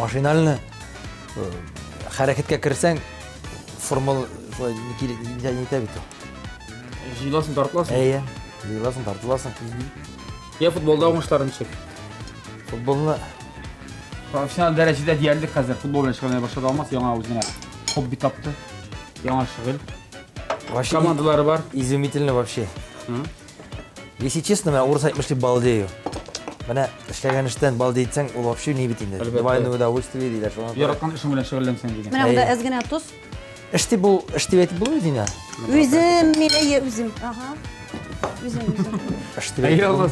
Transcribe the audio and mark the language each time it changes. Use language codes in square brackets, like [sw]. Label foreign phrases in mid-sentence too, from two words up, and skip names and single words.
[tt] машинально хәрәкәткә керсәң формул шулай нитә бит ул. Җыйласын, тартыласың. Әйе, җыеласың, тартыласың. Я футболда уңышларың ничек? Футболны Профессионал дәрәҗәдә диярлек хәзер футбол белән шөгыльләнә башлады Алмаз, яңа үзенә хобби тапты. Яңа шөгыль. вообще Командалары бар. [ru] изумительно вообще. Если честно, [tt] мен урыс әйтмешли [ru] балдею. [tt] Менә эшләгән эштән балдейтсәң, ул вообще не бит инде. [ru] Двойное удовольствие [tt] диләр шуңа. Яраткан эшең белән шөгыльләнсәң дигән. Менә монда әзгенә туз. Эшти бу, эшти әйтеп булмый динә. Үзем, мин әйе үзем. Ага. Үзем. Эшти Әйе, Алмаз.